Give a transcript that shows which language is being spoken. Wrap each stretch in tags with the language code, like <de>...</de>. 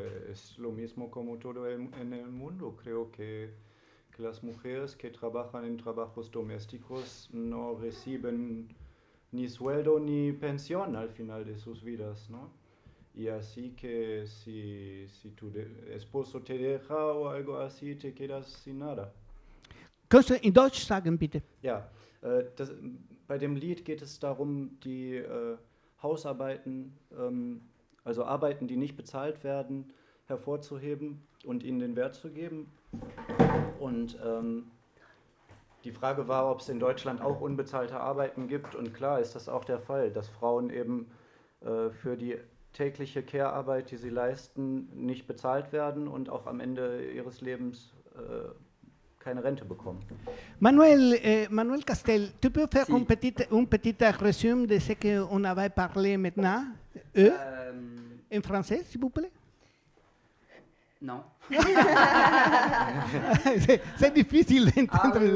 <es>Es lo mismo como todo en el mundo. Creo que las mujeres que trabajan en trabajos domésticos no reciben ni sueldo ni pensión al final de sus vidas, ¿no? Y así que si tu esposo te deja o algo así, te quedas sin nada.</es> <de>Kannst du in Deutsch sagen, bitte? Ja, bei dem Lied geht es darum, die Hausarbeiten, also Arbeiten, die nicht bezahlt werden, hervorzuheben und ihnen den Wert zu geben. Und die Frage war, ob es in Deutschland auch unbezahlte Arbeiten gibt. Und klar ist das auch der Fall, dass Frauen eben für die tägliche Care-Arbeit, die sie leisten, nicht bezahlt werden und auch am Ende ihres Lebens keine Rente bekommen.</de> <fr>Manuel Castel, tu peux faire</fr> <es>Si.</es> <fr>un petit résumé de ce qu'on avait parlé maintenant, en français, s'il vous plaît? Non. C'est difficile d'entendre oui, c'est</fr>